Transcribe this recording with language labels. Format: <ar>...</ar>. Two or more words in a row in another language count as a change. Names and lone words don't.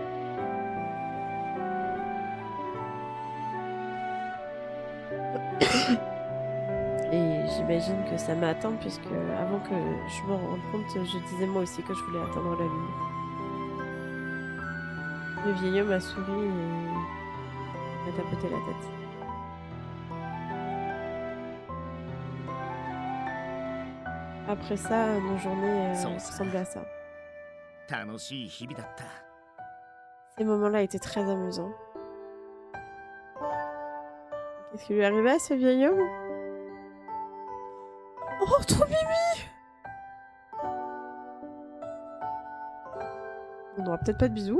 <fr>Et j'imagine que ça m'a atteinte puisque avant que je m'en rende compte, je disais moi aussi que je voulais atteindre la Lune. Le vieil homme a souri et a tapoté la tête. Après ça, nos journées Sans ça. ressemblaient à ça.</fr> <ja>楽しい日々だった。</ja> <fr>Ces moments-là étaient très amusants. Qu'est-ce qui lui est arrivé à ce vieil homme? Oh, trop mimi! On n'aura peut-être pas de bisous.</fr>